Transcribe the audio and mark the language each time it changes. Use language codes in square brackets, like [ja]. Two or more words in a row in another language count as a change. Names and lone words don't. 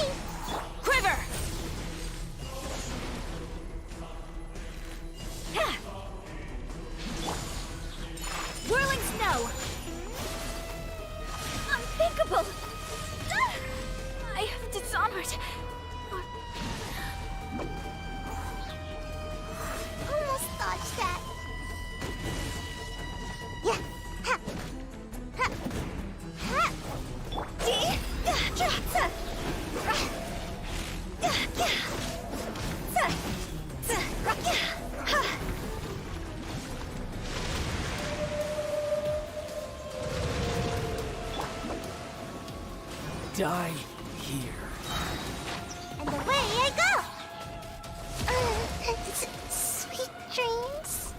[en] Quiver! Whirling snow! Unthinkable! I have dishonored. Almost dodged that. Yeah. Ha. Ha. Ha. Dee. Ja. Sa. Ra. Ja. Ja. Sa. Sa. Ra. Ja. Ha. Die here. And away I go! Sweet dreams.